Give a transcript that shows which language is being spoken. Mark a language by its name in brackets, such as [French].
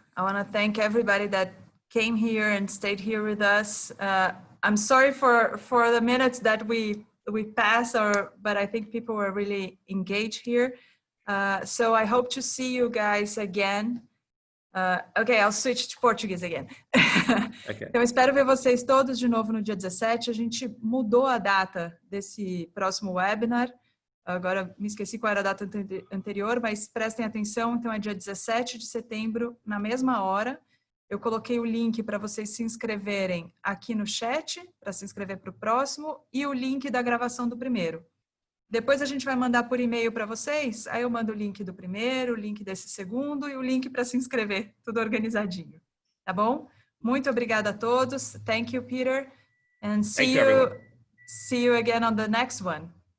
[English] I want to thank everybody that came here and stayed here with us. I'm sorry for the minutes that we passed, but I think people were really engaged here. So I hope to see you guys again. Okay, I'll switch to Portuguese again. Okay. [Portuguese] Então, espero ver vocês todos de novo no dia 17. A gente mudou a data desse próximo webinar. Agora, me esqueci qual era a data anterior, mas prestem atenção. Então, é dia 17 de setembro, na mesma hora. Eu coloquei o link para vocês se inscreverem aqui no chat, para se inscrever para o próximo, e o link da gravação do primeiro. Depois a gente vai mandar por e-mail para vocês, aí eu mando o link do primeiro, o link desse segundo e o link para se inscrever, tudo organizadinho. Tá bom? Muito obrigada a todos. [English] Thank you, Peter. And see you again on the next one.